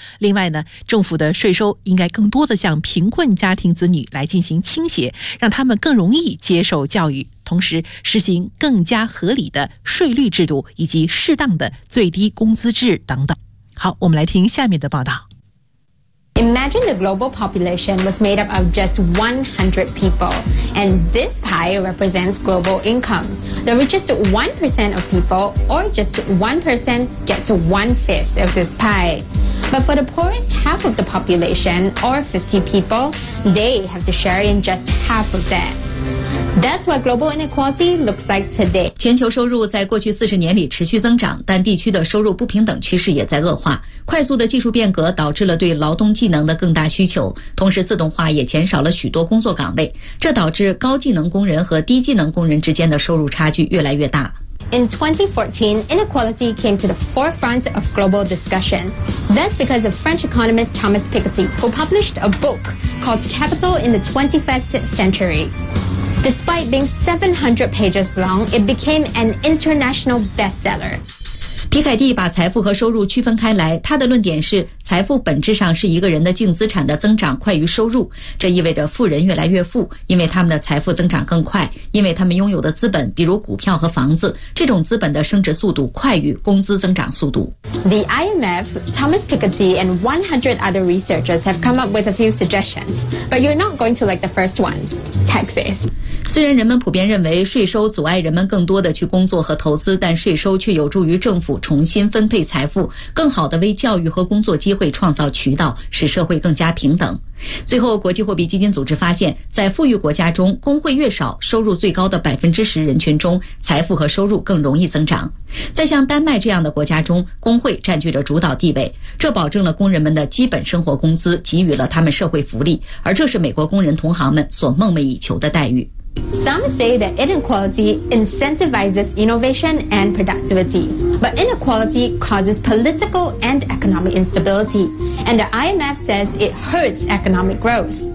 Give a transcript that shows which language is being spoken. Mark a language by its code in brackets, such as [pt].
[zh] 另外呢，政府的税收应该更多地向贫困家庭子女来进行倾斜，让他们更容易接受教育，同时实行更加合理的税率制度以及适当的最低工资制等等。好，我们来听下面的报道。 [en] Imagine the global population was made up of just 100 people, and this pie represents global income. The richest 1% of people, or just 1%, gets 1/5 of this pie. But for the poorest half of the population, or 50 people, they have to share in just 1/2 of that. That's what global inequality looks like today. [zh] 全球收入在过去40年里持续增长，但地区的收入不平等趋势也在恶化。快速的技术变革导致了对劳动技能的更大需求，同时自动化也减少了许多工作岗位，这导致高技能工人和低技能工人之间的收入差距越来越大。 [en] In 2014, inequality came to the forefront of global discussion. That's because of French economist Thomas Piketty, who published a book called Capital in the 21st Century. Despite being 700 pages long, it became an international bestseller. P. [zh] 皮凯蒂把财富和收入区分开来，他的论点是财富本质上是一个人的净资产的增长快于收入，这意味着富人越来越富，因为他们的财富增长更快，因为他们拥有的资本比如股票和房子，这种资本的升值速度快于工资增长速度。 [en] The IMF, Thomas Piketty and 100 other researchers have come up with a few suggestions, but you're not going to like the first one, taxes. [zh] 虽然人们普遍认为税收阻碍人们更多的去工作和投资，但税收却有助于政府重新分配财富，更好地为教育和工作机会创造渠道，使社会更加平等。最后，国际货币基金组织发现，在富裕国家中，工会越少，收入最高的 10% 人群中，财富和收入更容易增长。在像丹麦这样的国家中，工会占据着主导地位，这保证了工人们的基本生活工资，给予了他们社会福利，而这是美国工人同行们所梦寐以求的待遇。 [en] Some say that inequality incentivizes innovation and productivity, but inequality causes political and economic instability, and the IMF says it hurts economic growth.